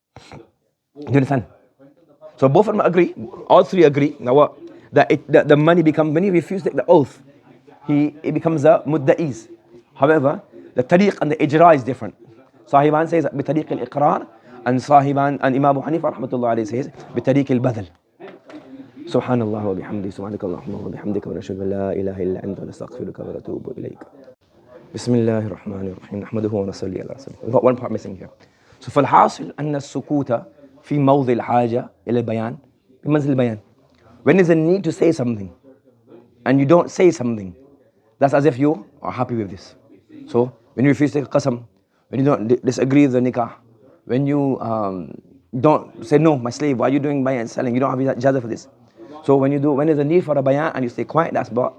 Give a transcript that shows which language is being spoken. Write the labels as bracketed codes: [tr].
[en] Do you understand? So both of them agree, all 3 agree, now what? That the money becomes, when he refuses to take the oath, it becomes a mudda'is. However, the tariq and the ijra is different. Sahiban says [ar] بطريق الإقرار, [en] and Sahiban and Imam Abu Hanifa rahmatullah alayhi says [ar] بطريق البذل. سبحان الله وبحمده سبحانك اللهم وبحمدك ونشهد أن لا إله إلا أنت ونستغفرك ونتوب إليك. بسم الله الرحمن الرحيم نحمده ونصلي على رسوله. [en] We've got one part missing here. [ar] So فالحاصل أن السكوت في موضع الحاجة إلى البيان بمنزل البيان. [en] When there's a need to say something and you don't say something, that's as if you are happy with this. So when you refuse to take a qasam, when you don't disagree with the nikah, when you don't say, no, my slave, why are you doing bayan selling? You don't have ijazah for this. So when there's a need for a bayan and you stay quiet, that's